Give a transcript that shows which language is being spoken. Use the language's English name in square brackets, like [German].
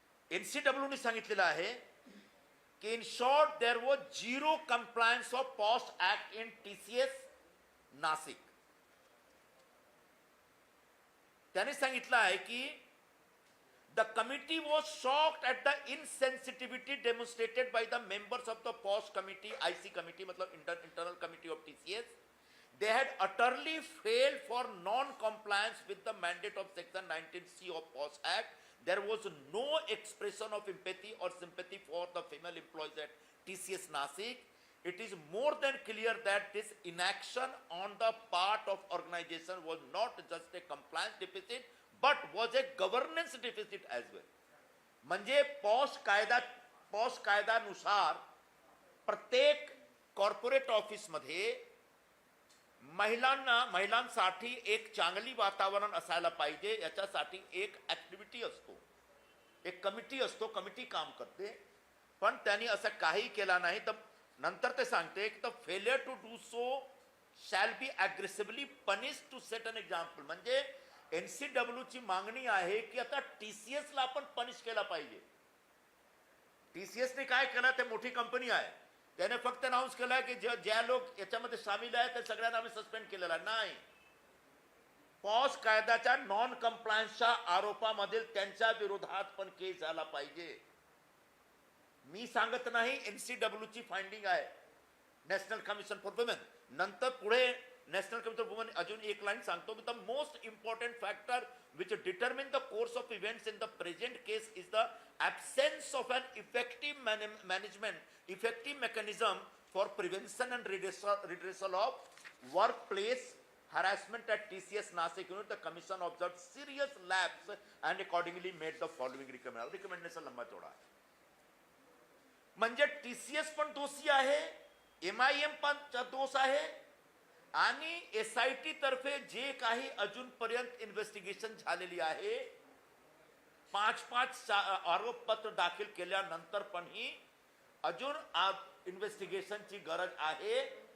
[Marathi] NCWने सांगितलेलं आहे की [English] In short there was 0 compliance of POSH act in TCS Nashik. [Marathi] त्याने सांगितलं आहे की [English] the committee was shocked at the insensitivity demonstrated by the members of the POS committee, IC committee, मतलब internal committee of TCS. They had utterly failed for non-compliance with the mandate of section 19C of POS Act. There was no expression of empathy or sympathy for the female employees at TCS Nasik. It is more than clear that this inaction on the part of organization was not just a compliance deficit but was a governance deficit as well. [Marathi] म्हणजे posh कायद्यानुसार प्रत्येक corporate office मध्ये महिलांसाठी एक चांगली वातावरण असायला पाहिजे. याच्यासाठी एक ऍक्टिव्हिटी असतो, एक कमिटी असतो, कमिटी काम करते. पण त्यांनी असं काही केला नाही. तर नंतर ते सांगते की [English] The failure to do so shall be aggressively punish to set an example. [Marathi] म्हणजे NCWची मागणी आहे की आता TCS ला आपण पनिश केला पाहिजे. TCSने काय केलं, ते मोठी कंपनी आहे, त्याने फक्त अनाउन्स केलं की ज्या लोक याच्यामध्ये सामील आहेत त्या सगळ्यांना आम्ही सस्पेंड केलेला नाही. पॉस कायद्याच्या नॉन कम्प्लायन्सच्या आरोपामधील त्यांच्या विरोधात पण केस झाला पाहिजे. मी सांगत नाही, NCW ची फाइंडिंग आहे, नॅशनल कमिशन फॉर वुमेन. नंतर पुढे नॅशनल कमिशन फॉर वुमेन अजून एक लाईन सांगतो. [English] The most important factor which determine the course of events in the present case is the absence of an effective effective mechanism for prevention and redressal of workplace harassment at TCS Nasik unit. The commission observed serious lapse and accordingly made the following recommendation. [Hindi] लंबा चौड़ा है. [Marathi] म्हणजे TCS पण दोषी आहे, MIM पण दोष आहे, आणि SIT तर्फे जे काही अजूनपर्यंत इन्व्हेस्टिगेशन झालेली आहे, 5 आरोपपत्र दाखल केल्यानंतर पण ही अजून इन्व्हेस्टिगेशनची गरज आहे,